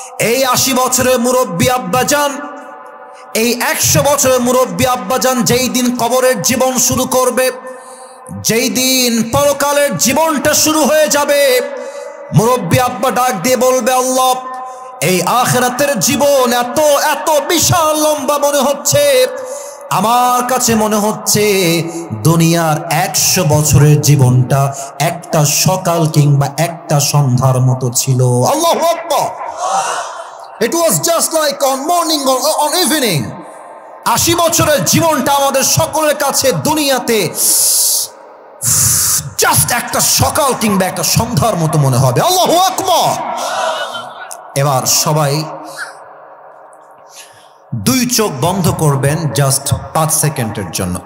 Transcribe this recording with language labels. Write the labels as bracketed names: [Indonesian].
[Bangla] এই 80 বছরের মুরব্বী আব্বাজান, এই 100 বছরের মুরব্বী আব্বাজান যেই দিন কবরের জীবন শুরু করবে, যেই দিন পরকালের জীবনটা শুরু হয়ে যাবে, মুরব্বী আব্বা ডাক দিয়ে বলবে, আল্লাহ এই আখিরাতের জীবন এত এত বিশাল লম্বা মনে হচ্ছে, আমার কাছে মনে হচ্ছে দুনিয়ার 100 বছরের জীবনটা একটা সকাল কিংবা একটা সন্ধ্যার মতো ছিল। আল্লাহু আকবার। [English] It was just like on morning or on evening. [Bangla] 80 বছরের জীবনটা আমাদের সকলের কাছে দুনিয়াতে জাস্ট একটা সকাল কিংবা একটা সন্ধ্যার মতো মনে হবে। আল্লাহু আকবার। এবার সবাই 2 চোখ বন্ধ করবেন জাস্ট 5 সেকেন্ডের জন্য।